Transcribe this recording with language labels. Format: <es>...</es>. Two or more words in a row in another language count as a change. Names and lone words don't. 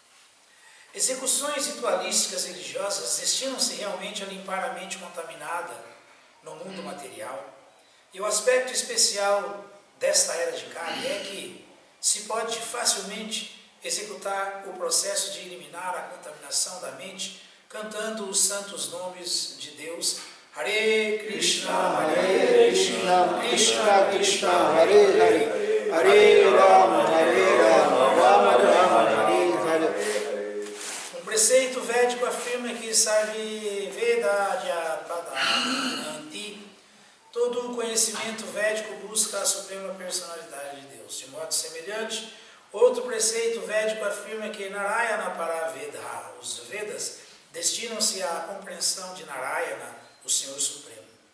<pt>Execuções ritualísticas religiosas destinam-se realmente a limpar a mente contaminada no mundo material. E o aspecto especial desta era de Kali é que se pode facilmente executar o processo de eliminar a contaminação da mente cantando os santos nomes de Deus.</pt> <sa>हरे कृष्ण हरे कृष्ण कृष्ण कृष्ण हरे हरे. हरे राम राम राम हरे हरे.</sa> <pt>Um preceito védico afirma que</pt> <sa>सर्वे वेद पदन्ति,</sa> <pt>todo o conhecimento védico busca a Suprema Personalidade de Deus. De modo semelhante, outro preceito védico afirma que</pt> <sa>नारायण परवेध,</sa> <pt>os Vedas, destinam-se à compreensão de Narayana, o Senhor Supremo.</pt>